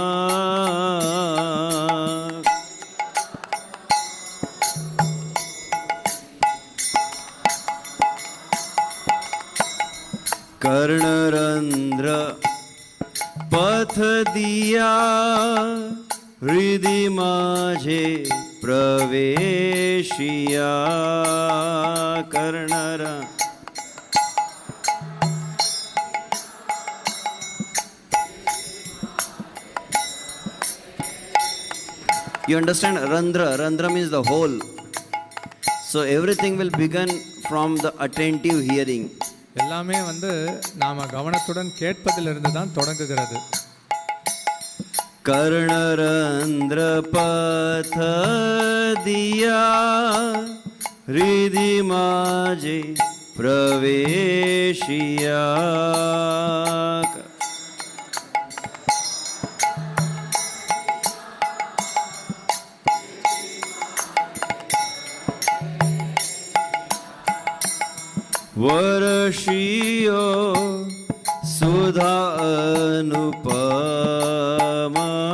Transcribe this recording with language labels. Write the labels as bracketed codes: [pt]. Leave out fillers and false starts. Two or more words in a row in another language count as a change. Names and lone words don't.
[bn] কর্ণরন্ধ্র পথ দিয়া হৃদি মাঝে প্রবেশিয়া. [en] Karnarandra You understand? Randra. Randra means the whole. So everything will begin from the attentive hearing. [ta] எல்லாமே நாம கவனத்துடன் கேட்பதிலிருந்து தான் தொடங்குகிறது. [bn] কর্ণরন্ধ্র পথ দিয়া হৃদি মাঝে প্রবেশিয়া. বরষিয়ো সুধা অনুপমা.